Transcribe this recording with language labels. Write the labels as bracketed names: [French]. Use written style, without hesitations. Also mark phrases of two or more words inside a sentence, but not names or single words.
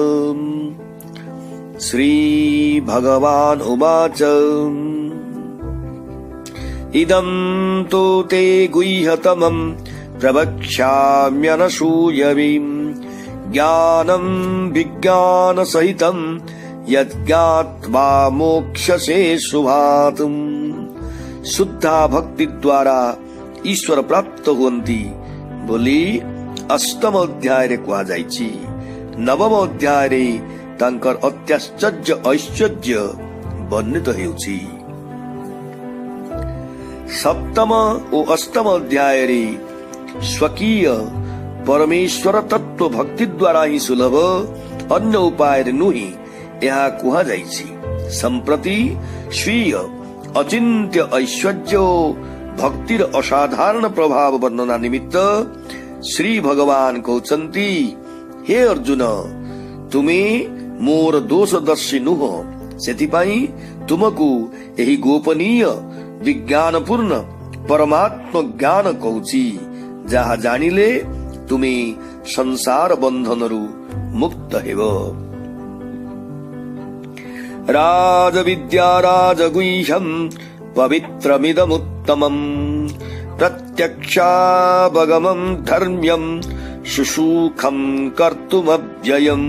[Sanskrit] श्रीभगवान् उवाच इदं तु ते गुह्यतमं प्रवक्ष्याम्यनसूयवीं ज्ञानं विज्ञानसहितं यज्ञात्वा मोक्ष्यसे शुभात्। [Odia] ଶୁଦ୍ଧା ଭକ୍ତି ଦ୍ୱାରା ଈଶ୍ୱର ପ୍ରାପ୍ତ ହୁଅନ୍ତି ବୋଲି ଅଷ୍ଟମ ଅଧ୍ୟାୟ ରେ କୁହା ଯାଇଛି। ନବମ ଅଧ୍ୟାୟ ରେ ତାଙ୍କର ଅତ୍ୟାଶ୍ଚର୍ଯ୍ୟ ଐଶ୍ୱର୍ଯ୍ୟ ବର୍ଣ୍ଣିତ ହେଉଛି। ସପ୍ତମ ଔର ଅଷ୍ଟମ ଅଧ୍ୟାୟ ରେ ସ୍ୱକୀୟ ପରମେଶ୍ୱର ତତ୍ତ୍ୱ ଭକ୍ତି ଦ୍ୱାରା ହିଁ ସୁଲଭ ଅନ୍ୟ ଉପାୟ ନୁହିଁ ଯହ କୁହା ଯାଇଛି। ସମ୍ପ୍ରତି ସ୍ୱୀୟ ଅଚିନ୍ତ୍ୟ ଐଶ୍ୱର୍ଯ୍ୟ ଭକ୍ତିର ଅସାଧାରଣ ପ୍ରଭାବ ବର୍ଣ୍ଣନା ନିମିତ୍ତ ଶ୍ରୀ ଭଗବାନ କହୁଛନ୍ତି ହେ ଅର୍ଜୁନ ତୁମେ ମୋର ଦୋଷଦର୍ଶୀ ନୁହଁ ସେଥିପାଇଁ ତୁମକୁ ଏହି ଗୋପନୀୟ ବିଜ୍ଞାନପୂର୍ଣ୍ଣ ପରମାତ୍ମ ଜ୍ଞାନ କହୁଛି ଯାହା ଜାଣିଲେ ତୁମେ ସଂସାର ବନ୍ଧନରୁ ମୁକ୍ତ ହେବ। [Sanskrit] राजविद्या राजगुह्यं पवित्रमिदमुत्तमं प्रत्यक्षावगमं धर्म्यं सुसूखं कर्तुमव्ययम्।